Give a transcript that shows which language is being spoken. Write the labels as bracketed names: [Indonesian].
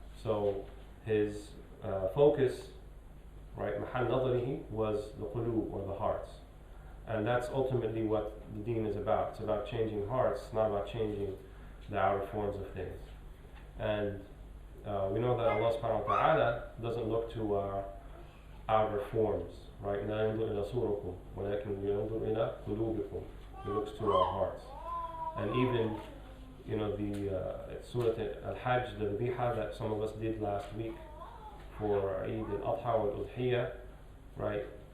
[English] So his focus, right, [Arabic] mahal nadarihi, [English] was the qulub, or the hearts. And that's ultimately what the deen is about. It's about changing hearts, not about changing the outer forms of things. And we know that Allah subhanahu wa ta'ala doesn't look to our outer forms, right? [Arabic] لا ينظر إلى صوركم ولكن ينظر إلى قلوبكم. [English] He looks to our hearts. And even, the Surah Al-Hajj, the Dhabiha that some of us did last week for Eid al-Adha wal-Udhiyah, right?